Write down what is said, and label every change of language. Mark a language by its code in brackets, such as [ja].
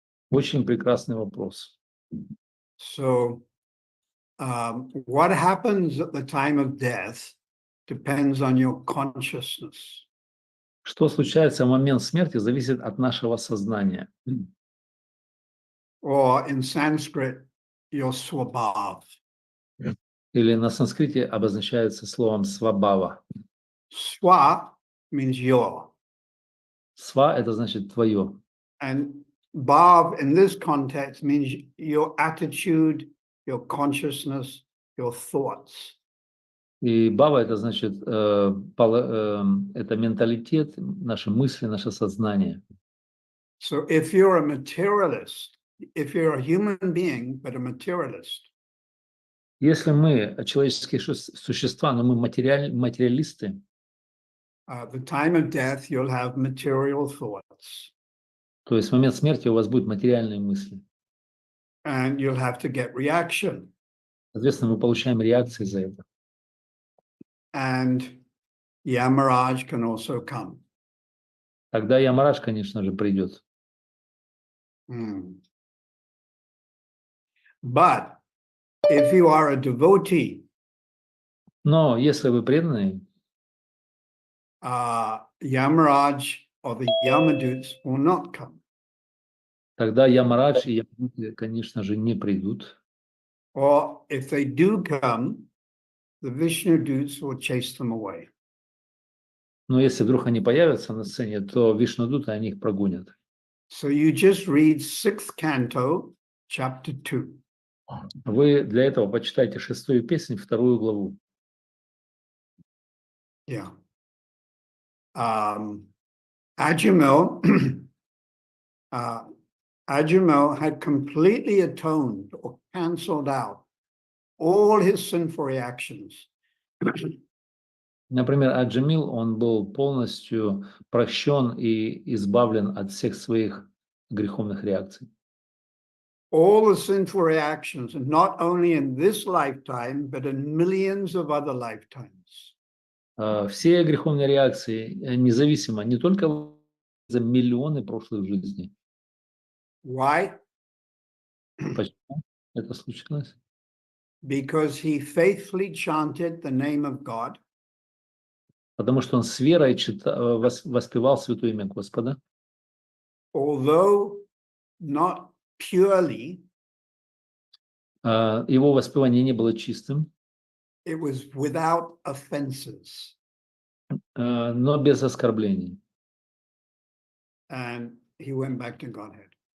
[ru] Очень прекрасный вопрос. [en] So, what happens at the time of death depends on your consciousness. [ru] Что случается в момент смерти, зависит от нашего сознания. [en] or in Sanskrit, your swabhav. [ru] Или на санскрите обозначается словом свабава. [en] Swa means your, [ru] Сва – это значит твое. [en] and bhav in this context means your attitude, your consciousness, your thoughts. [ru] И бава – это значит, это менталитет, наши мысли, наше сознание. [en] So if you're a materialist, if you're a human being, but a materialist, [ru] Если мы человеческие существа, но мы материалисты, [en] the time of death, you'll have material thoughts, [ru] то есть в момент смерти у вас будут материальные мысли. [en] and you'll have to get reaction. [ru] Соответственно, мы получаем реакции за это. [en] And Yamaraj can also come. [ru] Тогда Ямарадж, конечно же, придет. [en] But if you are a devotee, [ru] Но если вы преданные, [en] Yamaraj or the Yamaduts will not come. [ru] тогда Ямарадж и Ямадуты, конечно же, не придут. [en] Or if they do come, the Vishnu Dutes will chase them away. [ru] Но если вдруг они появятся на сцене, то Вишнудуты, они их прогонят. [en] So you just read 6th canto, chapter 2. [ru] Вы для этого почитайте 6-ю песнь, 2-ю главу. [en] Yeah. Ajamil, Ajamil had completely atoned or cancelled out all his sinful reactions. [ru] Например, Аджамил, он был полностью прощен и избавлен от всех своих греховных реакций. [en] All the sinful reactions, and not only in this lifetime, but in millions of other lifetimes. [ru] Все греховные реакции, независимо, не только за миллионы прошлых жизней. [en] Why? [ru] Почему это случилось? [en] Because he faithfully chanted the name of God. [ru] Потому что он с верой воспевал святое имя Господа. [en] Although not purely, [ru] его воспевание не было чистым, [en] it was without offenses. [ru] но без оскорблений. [en] And he went back to Godhead.